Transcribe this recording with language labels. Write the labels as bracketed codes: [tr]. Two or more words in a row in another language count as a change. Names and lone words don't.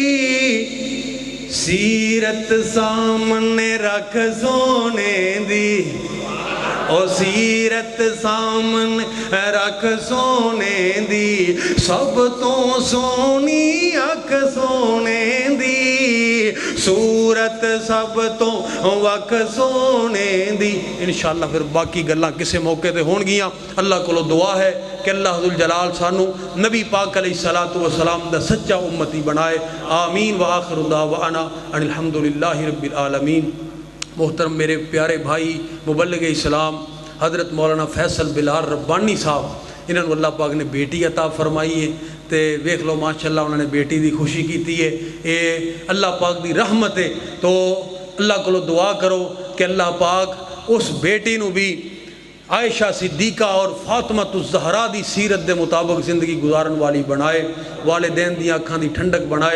[pa] سیرت سامنے رکھ سونے دی, او سیرت سامنے رکھ سونے دی. سب تو سونی اکھ سونے دی. صورت سب تو وکھ سونے دی. انشاءاللہ پھر باقی گلاں کسے موقع تے ہون گیاں. اللہ کو دعا ہے کہ اللہ ذوالجلال سانو نبی پاک [ar] علیہ الصلوۃ والسلام [pa] دا سچا امتی بنائے. آمین. [ar] وآخر دعوانا ان الحمدللہ رب العالمین. [pa] محترم میرے پیارے بھائی مبلغ اسلام حضرت مولانا فیصل بلال ربانی صاحب, انہوں نے اللہ پاک نے بیٹی عطا فرمائی ہے تے ویکھ لو ماشاءاللہ انہوں نے بیٹی دی خوشی کیتی ہے. اے اللہ پاک دی رحمت ہے. تو اللہ کو دعا کرو کہ اللہ پاک اس بیٹی نو بھی عائشہ صدیقہ اور فاطمہ الزہرا دی سیرت دے مطابق زندگی گزارن والی بنائے, والدین دی آنکھاں دی ٹھنڈک بنائے.